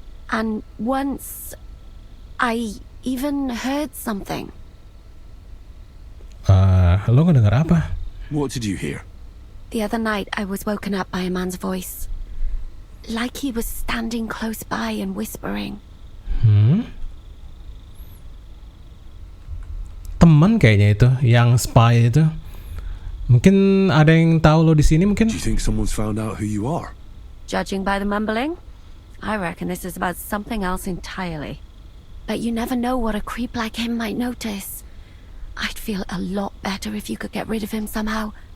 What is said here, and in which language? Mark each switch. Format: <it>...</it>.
<en>And once, I even heard something.</en> <id>Lo ngedengar apa?</id> <en>What did you hear? The other night, I was woken up by a man's voice. Like he was standing close by and whispering.</en> <id>Teman kayaknya itu, yang spy itu. Mungkin ada yang tahu lo di sini mungkin?</id> <en>Do you think someone's found out who you are? Judging by the mumbling, I reckon this is about something else entirely. But you never know what a creep like him might notice. I'd feel a lot better if you could get rid of him somehow.</en>